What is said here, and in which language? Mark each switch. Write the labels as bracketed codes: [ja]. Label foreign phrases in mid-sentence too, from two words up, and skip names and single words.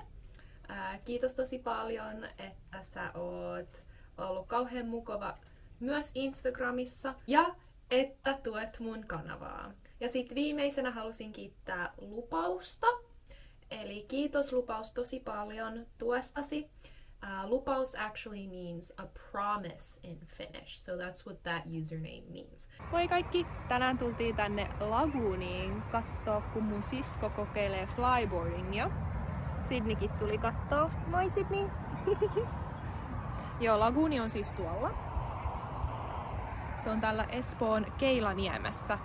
[fi] Kiitos tosi paljon, että sä oot ollut kauhean mukava myös Instagramissa ja että tuet mun kanavaa. Ja sit viimeisenä halusin kiittää Lupausta. Eli kiitos Lupaus tosi paljon tuestasi. [en] Lupaus actually means a promise in Finnish, so that's what that username means. [fi] Moi kaikki! Tänään tultiin tänne lagooniin kattoo, kun mun sisko kokeilee flyboardingia. Sydneykin tuli kattoo. Moi Sydney! Joo, lagooni on siis tuolla. Se on tällä Espoon Keilaniemessä.